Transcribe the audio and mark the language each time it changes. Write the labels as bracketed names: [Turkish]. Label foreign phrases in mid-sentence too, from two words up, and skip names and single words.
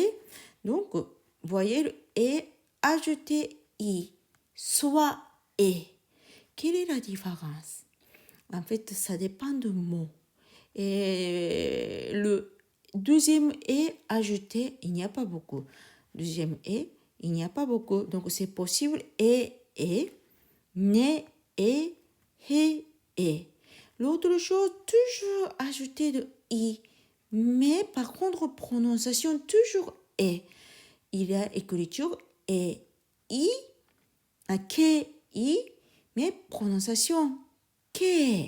[French] Donc, voyelle E, ajouter I, soit E. Quelle est la différence? En fait, ça dépend du mot. Et le deuxième E ajouté, il n'y a pas beaucoup. Deuxième E, il n'y a pas beaucoup. Donc, c'est possible E, ne, he, e. L'autre chose, toujours ajouter de I. Mais par contre, prononciation, toujours E. Il y a écriture E, I, ke, I, mais prononciation ke.